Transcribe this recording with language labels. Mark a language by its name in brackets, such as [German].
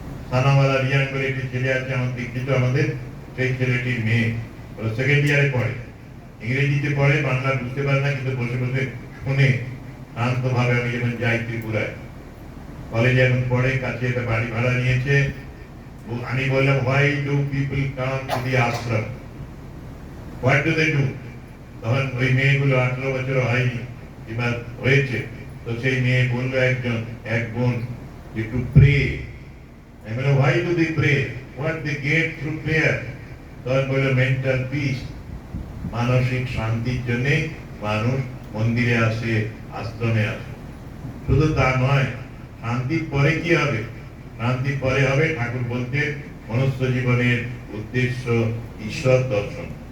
[Bangla] সানাওয়ালা রিয়াং বলে একটি ছেলে আছে আমার দীক্ষিত, আমাদের সেই ছেলেটির মেয়ে, ওরা 2nd ইয়ারে পড়ে, ইংরেজিতে পড়ে, বাংলা বুঝতে পারে না, কিন্তু বসে বসে শুনে শান্ত ভাবে। আমি যেমন যাই ত্রিপুরায়, কলেজে এখন পড়ে, কাছে একটা বাড়ি ভাড়া নিয়েছে। আমি বললাম, [English] why do people come to the ashram? What do they do? [Bangla] তখন ওই মেয়েগুলো 18 বছর হয়নি কিংবা হয়েছে, তো সেই মেয়ে বললো এক বোন, একটু প্রে। আমি বললাম, [English] why do they pray? What they get through prayer? [Bangla] তখন বললো, মেন্টাল পিস, মানসিক শান্তির জন্য মানুষ মন্দিরে আসে, আশ্রমে আসে। শুধু তা নয়, শান্তির পরে কি হবে? শান্তির পরে হবে, ঠাকুর বলতে, মনুষ্য জীবনের উদ্দেশ্য ঈশ্বর দর্শন।